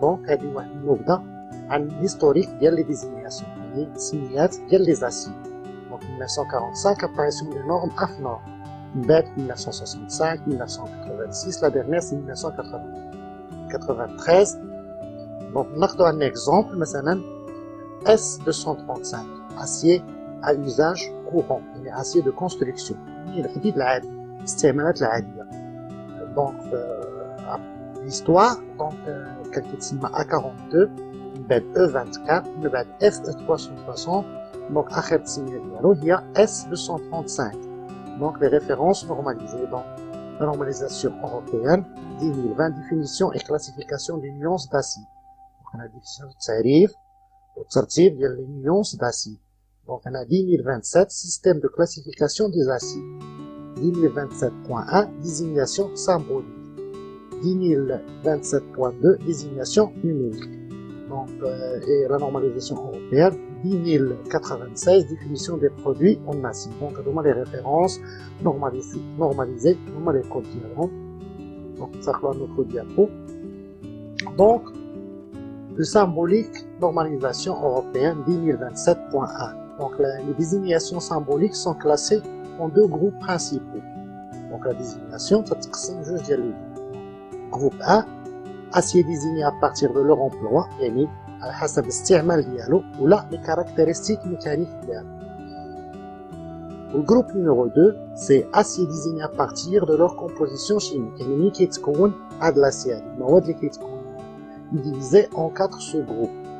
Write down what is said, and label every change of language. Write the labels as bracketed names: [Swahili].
[Arabic] دونك هذه واحد النبذه عن الهيستوريك ديال لي ديزينياسيون، يعني التسميات ديال لي زاسي. [French] دونك 1945 اباريسيون دي نورم افنور، من بعد 1965 1986 لا ديرنيير سي 1993. [Arabic] دونك ناخذ [French] un exemple [Arabic] مثلا S235 [French] acier à usage courant، [Arabic] يعني [French] acier de construction، [Arabic] يعني الحديد العادي، الاستعمالات العاديه. دونك l'histoire دونك كان كيتسمى A42، من بعد E24، من بعد FE360. دونك اخر تسميه ديالو هي S235. [French] دونك les références normalisées. Donc la normalisation européenne 2020 définition et classification des nuances d'acier. Donc on a définition [Arabic] التعريف والترتيب ديال [French] les nuances d'acier. Donc on a 2027 système de classification des aciers. 2027.1 désignation symbolique. 2027.2 désignation numérique. Donc et la normalisation européenne 1096 définition des produits en acier. Donc on a les références normalisées, on a les codes diagrammes. Donc ça clôt notre diapo. Donc le symbolique normalisation européenne 2027.1. Donc les désignations symboliques sont classées en deux groupes principaux. Donc la désignation [Arabic] تتقسم جوج ديال لي. [French] Groupe 1 acier désigné à partir de leur emploi، [Arabic] يعني على حسب الاستعمال ديالو ولا [French] les caractéristiques mécaniques [Arabic] ديالو. [French] Le groupe numéro 2 c'est acier désigné à partir de leur composition chimique، [Arabic] يعني ملي كيتكون هاد l'acier، المواد اللي كيتكون [French] divisé en 4 sous-groupes.